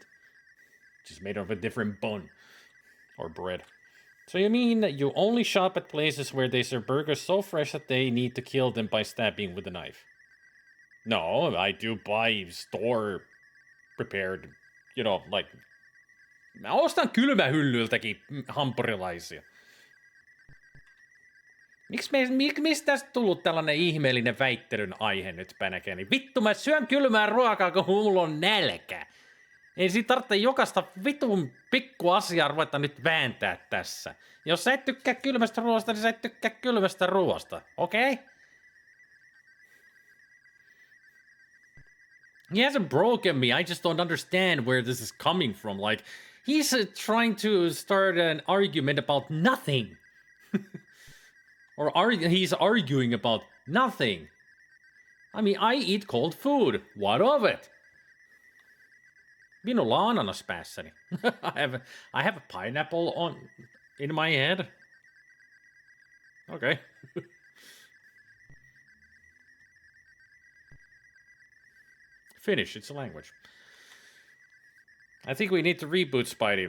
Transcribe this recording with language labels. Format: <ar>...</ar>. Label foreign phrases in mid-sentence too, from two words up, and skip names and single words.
<en>Just made of a different bun. Or bread. So you mean that you only shop at places where they serve burgers so fresh that they need to kill them by stabbing with a knife? No, I do buy store-prepared, you know, like...</en> <fi>Mä ostan kylmähyllyltäkin hampurilaisia. Miksi tästä tullut tällainen ihmeellinen väittelyn aihe nyt päänäkäni? Vittu, mä syön kylmää ruokaa, kun mulla on nälkä. Ei siitä tarvitse jokaista vitun pikku asiaa ruveta nyt vääntää tässä. Jos sä et tykkää kylmästä ruoasta, niin sä et tykkää kylmästä ruoasta. Okei?</fi> <en>Okay? He hasn't broken me. I just don't understand where this is coming from. Like, he's trying to start an argument about nothing. Or he's arguing about nothing. I mean, I eat cold food. What of it?</en> <fi>Minulla on ananas päässäni.</fi> <en>I have a pineapple in my head. Okay. Finnish, it's a language. I think we need to reboot Spidey.</en>